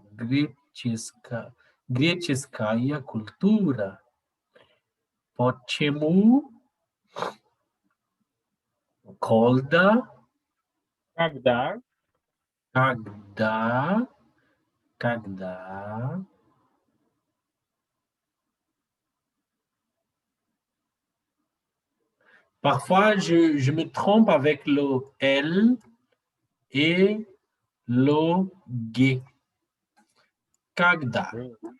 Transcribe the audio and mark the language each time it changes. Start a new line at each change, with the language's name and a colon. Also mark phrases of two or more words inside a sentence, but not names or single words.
Russian: Греческая. Греческая культура. Почему? Когда? Когда. Когда? Когда?
French: Parfois, je me trompe avec le L et le G.
Russian: Когда?
French: Oui.